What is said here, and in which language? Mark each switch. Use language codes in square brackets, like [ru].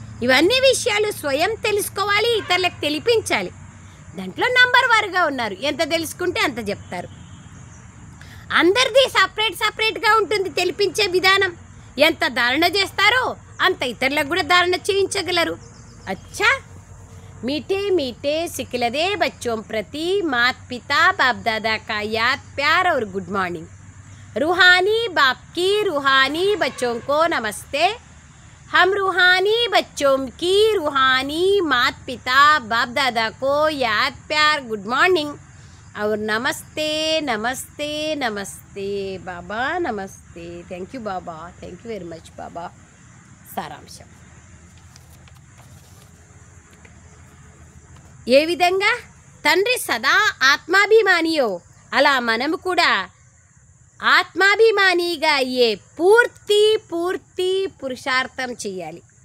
[te] ఇవన్నీ విషయాలు స్వయం తెలుసుకోవాలి, ఇతరులకు తెలిపించాలి. దాంట్లో నంబర్ వారుగా ఉన్నారు. ఎంత తెలుసుకుంటే అంత చెప్తారు. అందరిది సపరేట్గా ఉంటుంది తెలిపించే విధానం. ఎంత ధారణ చేస్తారో అంత ఇతరులకు కూడా ధారణ చేయించగలరు. [hi] అచ్చా, मीठे मीठे सिखलदे बच्चों प्रति माता पिता बाप दादा का याद प्यार और गुड मॉर्निंग। रूहानी बाप की रूहानी बच्चों को नमस्ते। हम रूहानी बच्चों की रूहानी माता पिता बाप दादा को याद प्यार गुड मॉर्निंग और नमस्ते नमस्ते नमस्ते बाबा नमस्ते। [en] Thank you बाबा, thank you very much बाबा। [te] సారాంశం, ఏ విధంగా తండ్రి సదా ఆత్మాభిమానియో అలా మనము కూడా ఆత్మాభిమానిగా అయ్యే పూర్తి పురుషార్థం చేయాలి.